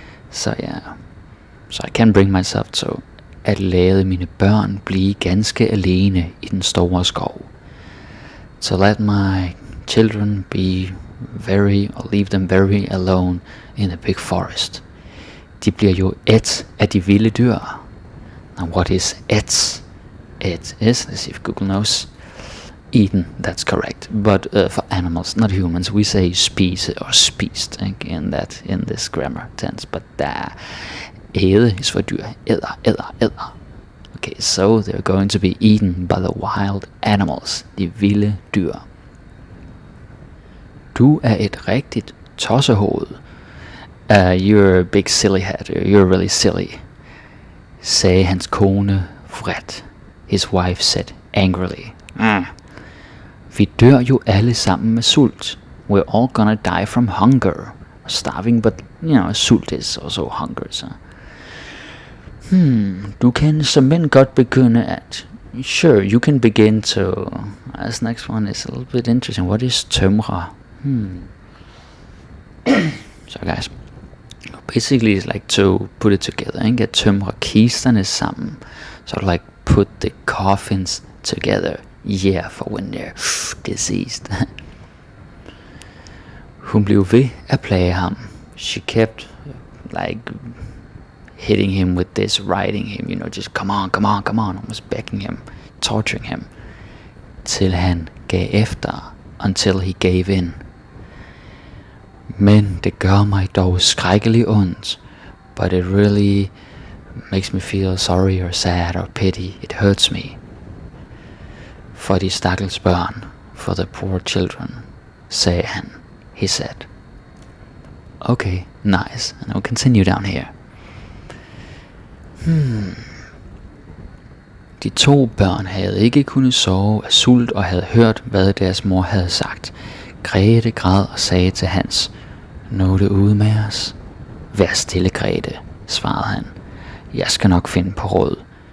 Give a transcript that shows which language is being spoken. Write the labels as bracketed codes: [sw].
[en] So I can bring myself to [da] at lade mine børn blive ganske alene i den store skov. [en] To let my children leave them very alone in the big forest. [da] De bliver jo ædt af de vilde dyr. [en] Now what is ædt? It is, let's see if Google knows, eaten, that's correct. But for animals, not humans, we say spise or spist in this grammar tense. But æde is for dyr. Æder. Okay, so they're going to be eaten by the wild animals, [da] de vilde dyr. Du er et rigtigt tossehoved. [en] You're a big silly head. You're really silly, [da] sagde hans kone vredt. [en] His wife said angrily. [da] Vi dør jo alle sammen med sult. [en] We're all gonna die from hunger. Starving, but sult is also hunger, so. [da] Du kan såmænd godt begynde at. [en] Sure, you can begin to. This next one is a little bit interesting. What is tømre? So guys, basically it's like to put it together, ikke? [da] At tømre kisterne sammen. [en] So like put the coffins together. Yeah, for when they're deceased. [da] Hun blev ved at plage ham. [en] She kept like hitting him with this, riding him, just come on, almost begging him, torturing him, [da] til han gav efter, [en] until he gave in. [da] Men det gør mig dog skrækkelig ondt, [en] but it really makes me feel sorry or sad or pity. It hurts me. [da] For de stakkels børn, [en] for the poor children, [da] sagde han. [en] He said. Okay, nice, and I'll continue down here. [da] De to børn havde ikke kunnet sove af sult og havde hørt, hvad deres mor havde sagt. Grete græd og sagde til Hans, nå det ude med os. Vær stille, Grete, svarede han. Jeg skal nok finde på råd.